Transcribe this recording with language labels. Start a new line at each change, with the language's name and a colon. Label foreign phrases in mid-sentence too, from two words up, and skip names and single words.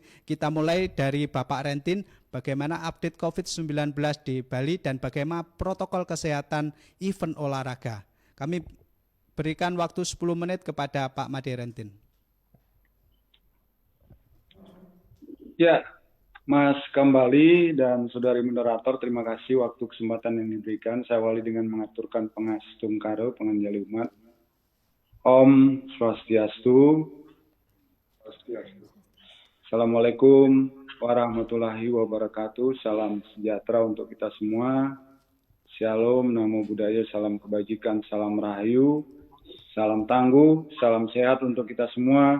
Indonesian: Kita mulai dari Bapak Rentin, bagaimana update COVID-19 di Bali dan bagaimana protokol kesehatan event olahraga. Kami berikan waktu 10 menit kepada Pak Made Rentin. Ya, Mas Kambali dan Saudari Moderator, terima kasih waktu kesempatan yang diberikan. Saya awali dengan mengaturkan pangastungkara penganjali umat.
Balinese: Om Swastiastu.
Arabic: السلام عليكم ورحمة الله وبركاته.
Indonesian: Salam sejahtera untuk kita semua. Shalom,
Pali: namo buddhaya,
Indonesian: salam kebajikan, salam rahayu, salam tangguh, salam sehat untuk kita semua.